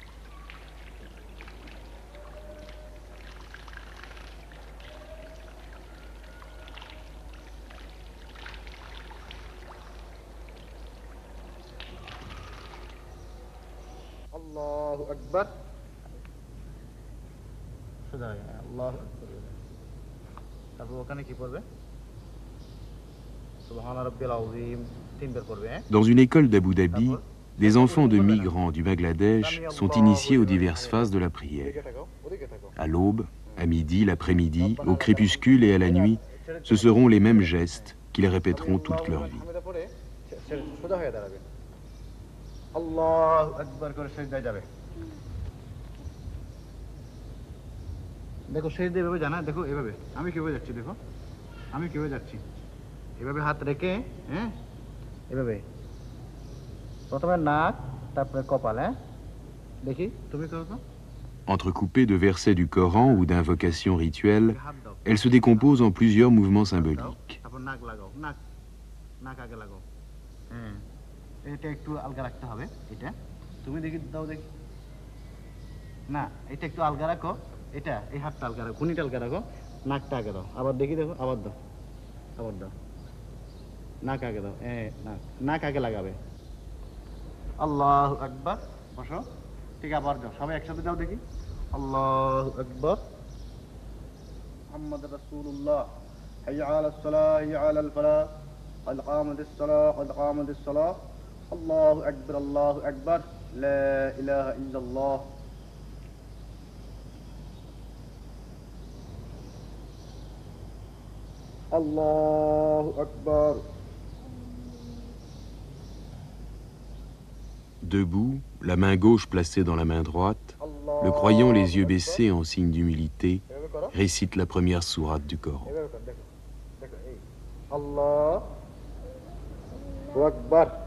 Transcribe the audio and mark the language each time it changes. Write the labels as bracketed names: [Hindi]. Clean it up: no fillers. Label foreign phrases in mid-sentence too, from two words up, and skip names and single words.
[Arabic] الله أكبر. الله أكبر. [Bangla] তারপর ওখানে কি পড়বে? [French] Dans une école d'Abu Dhabi, des enfants de migrants du Bangladesh sont initiés aux diverses phases de la prière. À l'aube, à midi, l'après-midi, au crépuscule et à la nuit, ce seront les mêmes gestes qu'ils répéteront toute leur vie. [Bangla] দেখো সেজদা এভাবে জানা, দেখো এভাবে আমি কিভাবে যাচ্ছি, দেখো আমি কিভাবে যাচ্ছি, এভাবে হাত রেখে, হ্যাঁ এভাবে প্রথমে নাক তারপরে কপাল, হ্যাঁ দেখি তুমি করো তো। [French] Entrecoupée de versets du Coran ou d'invocations rituelles, elle se décompose en plusieurs mouvements symboliques. [Bangla] তারপর নাক লাগাও, নাক নাক আগে লাগাও, হ্যাঁ এটা একটু আলগা রাখতে হবে, এটা তুমি দেখি দাও দেখি, না এটা একটু আলগা রাখো, এটা এই হাতটা আলগা রাখো, খুনিটা আলগা রাখো, নাকটা আগে দাও, আবার দেখি দেখো, আবার দাও, আবার দাও, নাক আগে দাও, নাক নাক আগে লাগাবে। [Arabic] الله أكبر, [Bangla] বসো, ঠিক আবার দাও, সবাই একসাথে দাও দেখি, [Arabic] الله أكبر، محمد رسول الله، حي على الصلاة حي على الفلاح, قد قامت الصلاة قد قامت الصلاة، الله أكبر الله أكبر، لا إله إلا الله. الله أكبر. [French] Debout, la main gauche placée dans la main droite, le croyant les yeux baissés en signe d'humilité, récite la première sourate du Coran. [Arabic] الله أكبر.